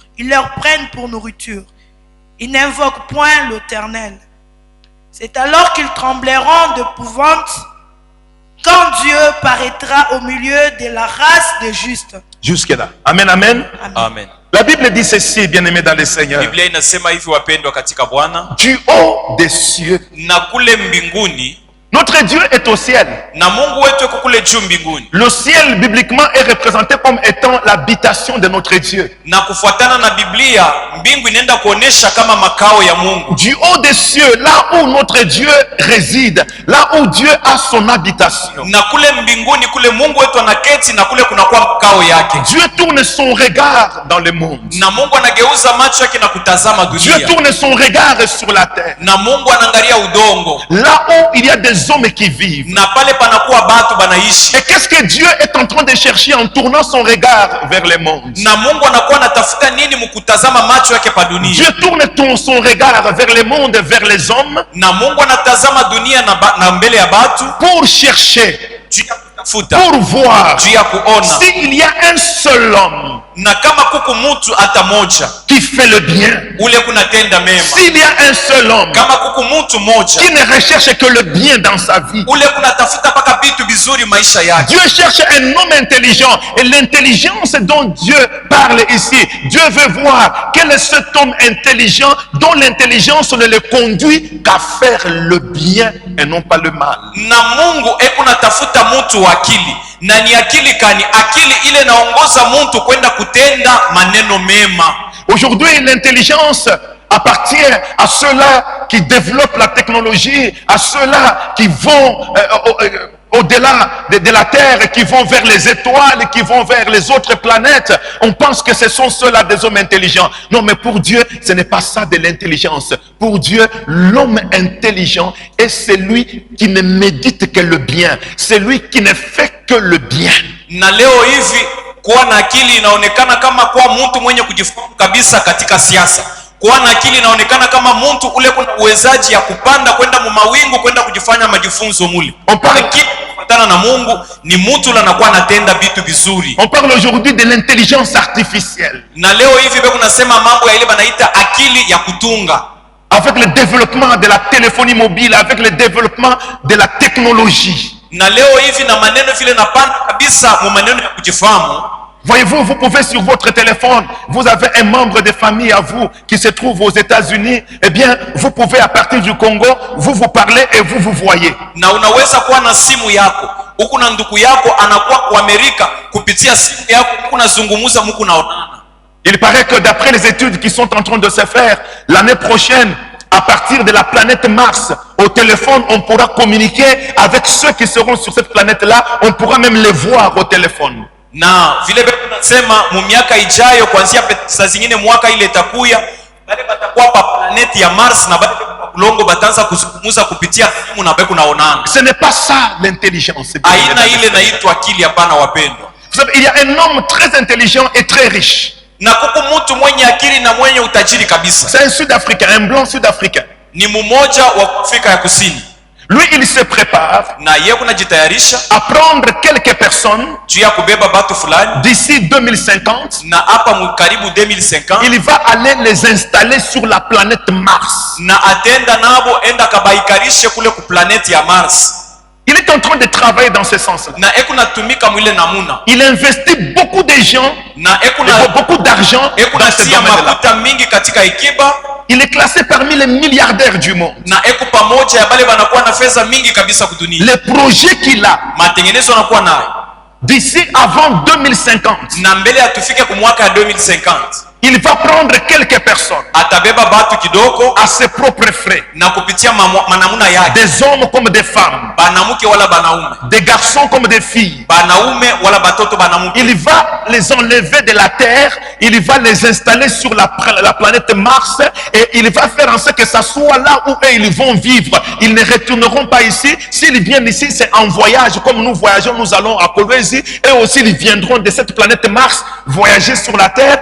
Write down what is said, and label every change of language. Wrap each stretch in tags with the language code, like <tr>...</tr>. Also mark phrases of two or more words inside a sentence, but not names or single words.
<fr>Ils leur prennent pour nourriture. Ils n'invoquent point l'Éternel. C'est alors qu'ils trembleront d'épouvante quand Dieu paraîtra au milieu de la race des justes. Jusque là. Amen, amen. Amen. La Bible dit ceci, bien-aimés dans le Seigneur.</fr> <sw>Biblia inasema hivi wapendwa katika Bwana,</sw> <fr>Du haut des cieux.</fr> <sw>na kule mbinguni,</sw> <fr>Notre Dieu est au ciel.</fr> <sw>na Mungu wetu yuko kule juu mbinguni.</sw> <fr>Le ciel, bibliquement, est représenté comme étant l'habitation de notre Dieu.</fr> <sw>Na kufuatana na Biblia, mbingu inaenda kuonesha kama makao ya Mungu.</sw> <fr>Du haut des cieux, là où notre Dieu réside, là où Dieu a son habitation.</fr> <sw>Na kule mbinguni kule Mungu wetu anaketi, na kule kunakuwa makao yake.</sw> <fr>Dieu tourne son regard dans le monde.</fr> <sw>Na Mungu anageuza macho yake na kutazama</sw> <fr>Dieu</fr> <sw>dunia.</sw> <fr>tourne son regard sur la terre.</fr> <sw>Na Mungu anaangalia udongo.</sw> <fr>Là où il y a des hommes qui vivent.</fr> <sw>Na pale panakuwa batu banaishi.</sw> <fr>Et qu'est-ce que Dieu est en train de chercher en tournant son regard vers le monde?</fr> <sw>Na Mungu anakuwa anatafuta nini mkutazama macho yake pa dunia?</sw> <fr>Dieu tourne son regard vers le monde, vers les hommes.</fr> <sw>Na Mungu anatazama dunia na mbele ya batu</sw> <fr>pour chercher,</fr> <sw>kutafuta,</sw> <fr>pour voir</fr> <sw>juu ya kuona</sw> <fr>s'il y a un seul homme</fr> <sw>na kama kuku mutu hata moja</sw> <fr>qui fait le bien,</fr> <sw>ule kunatenda mema,</sw> <fr>s'il y a un seul homme</fr> <sw>kama kuku mutu moja</sw> <fr>qui ne recherche que le bien dans sa vie,</fr> <sw>ule kunatafuta paka vitu bizuri maisha yake.</sw> <fr>Dieu cherche un homme intelligent, et l'intelligence dont Dieu parle ici, Dieu veut voir quel est cet homme intelligent dont l'intelligence ne le conduit qu'à faire le bien et non pas le mal.</fr> <sw>Na Mungu ekunatafuta mutu wa akili, na ni akili kani? Akili ile naongoza mtu kwenda kutenda maneno mema.</sw> <fr>Aujourd'hui, l'intelligence appartient à ceux-là qui développent la technologie, à ceux-là qui vont au-delà de la Terre, qui vont vers les étoiles, qui vont vers les autres planètes. On pense que ce sont ceux-là des hommes intelligents. Non, mais pour Dieu, ce n'est pas ça de l'intelligence. Pour Dieu, l'homme intelligent est celui qui ne médite que le bien, celui qui ne fait que le bien.</fr> <sw>Na leo hivi kuwa na akili inaonekana kama kuwa mtu mwenye kujifahamu kabisa katika siasa. Kuwa na akili inaonekana kama mtu ule kuna uwezaji ya kupanda kwenda mumawingu kwenda kujifanya majifunzo muli. Kufuatana na Mungu ni mtu ule anakuwa anatenda vitu vizuri.</sw> <fr>On parle aujourd'hui de l'intelligence artificielle.</fr> <sw>Na leo hivi beko nasema mambo ya ile banaita akili ya kutunga.</sw> <fr>Avec le développement de la téléphonie mobile, avec le développement de la technologie.</fr> <sw>Na leo hivi na maneno vile napanda kabisa mu maneno ya kujifahamu.</sw> <fr>Voyez-vous, vous pouvez sur votre téléphone, vous avez un membre de famille à vous qui se trouve aux États-Unis, eh bien, vous pouvez à partir du Congo, vous parlez et vous voyez.</fr> <sw>Na unaweza kuwa na simu yako, huku na ndugu yako anakuwa kwa Amerika, kupitia simu yako huku nazungumuza muku naonana.</sw> <fr>Il paraît que d'après les études qui sont en train de se faire, l'année prochaine, à partir de la planète Mars, au téléphone, on pourra communiquer avec ceux qui seront sur cette planète-là, on pourra même les voir au téléphone.</fr> <sw>Na vile vile tunasema mu miaka ijayo kuanzia saa zingine mwaka ile itakuya bale batakuwa pa planeti ya Mars na bale kulongo batanza kuzungumza kupitia simu na beko naonana.</sw> <fr>Ce n'est pas ça l'intelligence.</fr> <sw>Aina ile naitwa akili, hapana wapendwa.</sw> <fr>Vous savez, il y a un homme très intelligent et très riche.</fr> <sw>Na kuko mtu mwenye akili na mwenye utajiri kabisa.</sw> <fr>C'est un Sud-Africain, un blanc Sud-Africain.</fr> <sw>Ni mmoja wa Afrika ya Kusini.</sw> <fr>Lui, il se prépare à prendre quelques personnes d'ici 2050. Il va aller les installer sur la planète Mars. Il est en train de travailler dans ce sens-là. Il investit beaucoup de gens, beaucoup d'argent dans ce domaine-là. Il est classé parmi les milliardaires du monde. Les projets qu'il a, d'ici avant 2050,</fr> <sw>na mbele atufike ku mwaka ya 2050,</sw> <fr>il va prendre quelques personnes</fr> <sw>atabeba batu kidogo</sw> <fr>à ses propres frais,</fr> <sw>na kupitia manamuna yake,</sw> <fr>des hommes comme des femmes,</fr> <sw>banamuke wala banaume,</sw> <fr>des garçons comme des filles.</fr> <sw>banaume wala batoto banamuke.</sw> <fr>Il va les enlever de la terre, il va les installer sur la planète Mars et il va faire en sorte que ça soit là où eux, ils vont vivre. Ils ne retourneront pas ici. S'ils viennent ici, c'est en voyage. Comme nous voyageons, nous allons à Kolwezi. Et aussi, ils viendront de cette planète Mars voyager sur la terre.</fr>